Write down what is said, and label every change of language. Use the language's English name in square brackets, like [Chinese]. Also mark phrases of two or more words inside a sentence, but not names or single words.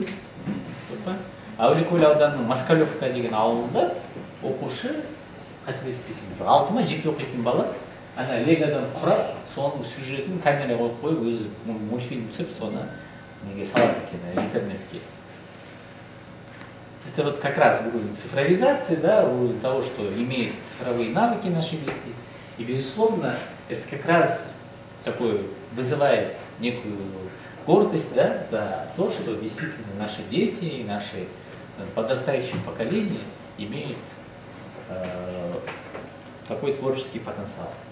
[Kazakh] Жоқ па? Әулиекөл ауданының Москалевка деген ауылында оқушы, қателеспесем, 6 ма 7 оқитын бала, ана легадан құрап, соның сюжетін камераға қойып қойып, өзі мультфильм түсіп, соны неге салады екен, интернетке. [Russian] Это вот как раз уровень цифровизации, да, уровень того, что имеют цифровые навыки наши дети. И, безусловно, это как раз такое вызывает некую гордость, да, за то, что действительно наши дети и наши подрастающее поколение имеют такой творческий потенциал.